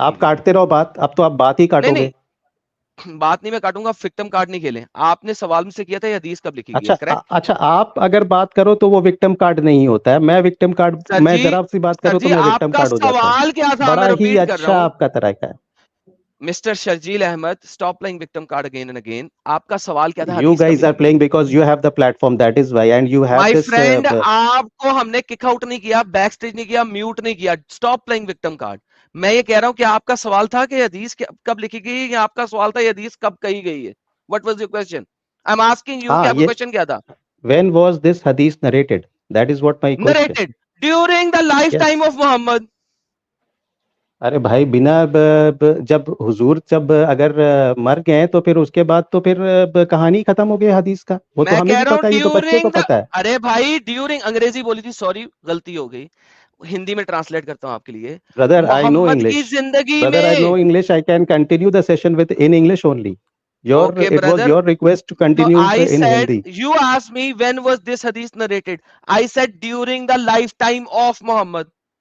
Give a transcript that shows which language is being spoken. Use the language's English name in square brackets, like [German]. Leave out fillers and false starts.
[Urdu] آپ کاٹتے رہو بات, اب تو آپ بات ہی کاٹو گے. بات نہیں میں کاٹوں گا, وکٹم کارڈ نہیں کھیلیں. آپ نے سوال مجھ سے کیا تھا یہ حدیث کب لکھی گئی ہے. اچھا, آپ اگر بات کرو تو وہ وکٹم کارڈ نہیں ہوتا ہے, میں وکٹم کارڈ, میں ذرا سی بات کروں تو میں وکٹم کارڈ ہو جاتا ہے. بڑا ہی اچھا آپ کا طریقہ ہے. Mister Sharjeel Ahmad, [English] stop playing victim card again and again. [Urdu] آپ کا سوال کیا تھا؟ [English] You guys are playing because you have the platform, that is why, and you have this. My friend, [Urdu] آپ کو ہم نے کک آؤٹ نہیں کیا, بیک سٹیج نہیں کیا, میوٹ نہیں کیا. [English] stop playing victim card. [Urdu] میں یہ کہہ رہا ہوں کہ آپ کا سوال تھا کہ حدیث کب لکھی گئی, یا آپ کا سوال تھا یہ حدیث کب کہی گئی ہے. [English] What was your question? I'm asking you [Urdu] کہ آپ کا کویسچن کیا تھا. [English] When was this hadith narrated? That is what my question. Narrated during the lifetime of Muhammad. [Urdu] ارے بھائی, بنا جب حضور جب اگر مر گئے تو پھر اس کے بعد تو پھر کہانی ختم ہو گئی حدیث کا. وہ تو ہمیں بھی پتا ہے, یہ تو بچے کو پتا ہے. ارے بھائی ڈیورنگ, انگریزی بولی تھی, سوری غلطی ہو گئی, ہندی میں ٹرانسلیٹ کرتا ہوں آپ کے لیے. [English] Brother, I know [Urdu] Muhammad [English] English. [Urdu] کی زندگی [English] Brother, I know English. I can continue the session in English only. It was your request to continue in Hindi. You asked me when was this hadith narrated. I said during the lifetime of Muhammad.